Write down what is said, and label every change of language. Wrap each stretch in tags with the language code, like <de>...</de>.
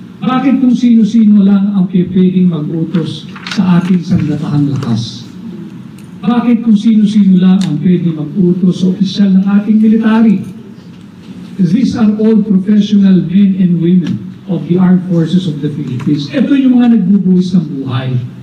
<tl>Bakit kung sino-sino lang ang pwedeng mag-utos sa ating sandatahang lakas? Bakit kung sino-sino lang ang pwedeng mag-utos sa opisyal ng ating military?</tl> <en>These are all professional men and women of the Armed Forces of the Philippines.</en> <tl>Ito yung mga nagbubuhis ng buhay.</tl>